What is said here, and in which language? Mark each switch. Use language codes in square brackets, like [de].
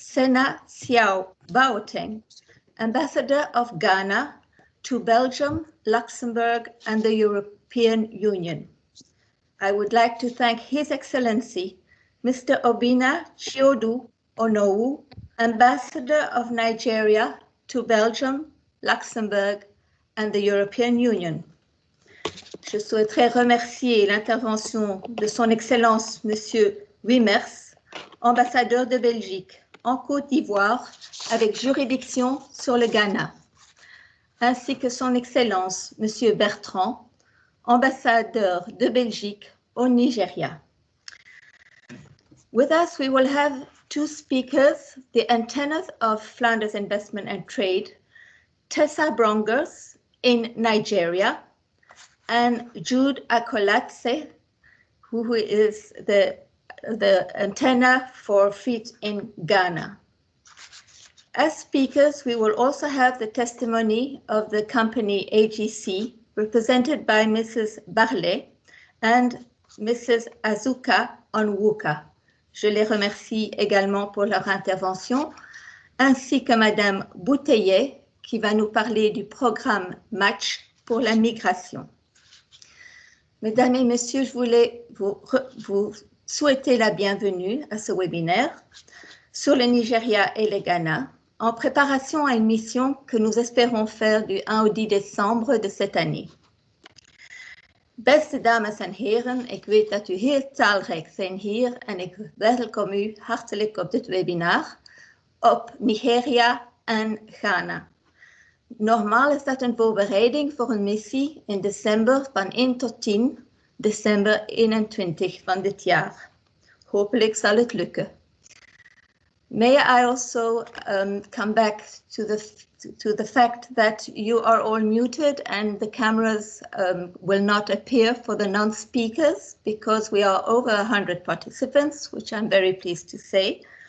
[en] Sena Siao Baoteng, Ambassador of Ghana to Belgium, Luxembourg, and the European Union. I would like to thank His Excellency Mr. Obinna Chiodu Onowu, Ambassador of Nigeria to Belgium, Luxembourg, and the European Union. [fr] Je souhaiterais remercier l'intervention de Son Excellence Monsieur Wiemers, ambassadeur de Belgique en Côte d'Ivoire avec juridiction sur le Ghana, ainsi que Son Excellence Monsieur Bertrand, ambassadeur de Belgique au Nigeria. [en] With us, we will have two speakers, the antennas of Flanders Investment and Trade, Tessa Brongers in Nigeria, and Jude Akolatse, who is the antenna for feet in Ghana. As speakers, we will also have the testimony of the company Agc, represented by Mrs. Barlet and Mrs. Azuka Onwuka. [fr] Je les remercie également pour leur intervention, ainsi que Madame Bouteillet, qui va nous parler du programme Match pour la migration. Mesdames et messieurs, je voulais vous souhaiter la bienvenue à ce webinaire sur le Nigeria et le Ghana, en préparation à une mission que nous espérons faire du 1 au 10 décembre de cette année. [nl] Beste dames en heren, ik weet dat u heel talrijk zijn hier en ik welkom u hartelijk op dit webinar op Nigeria en Ghana. Normaal is dat een voorbereiding voor een missie in december van 1 tot 10 december 21 van dit jaar. Hopelijk zal het lukken. [en] May I also come back to the fact that you are all muted and the cameras will not appear for the non-speakers because we are over 100 participants, which I'm very pleased to say.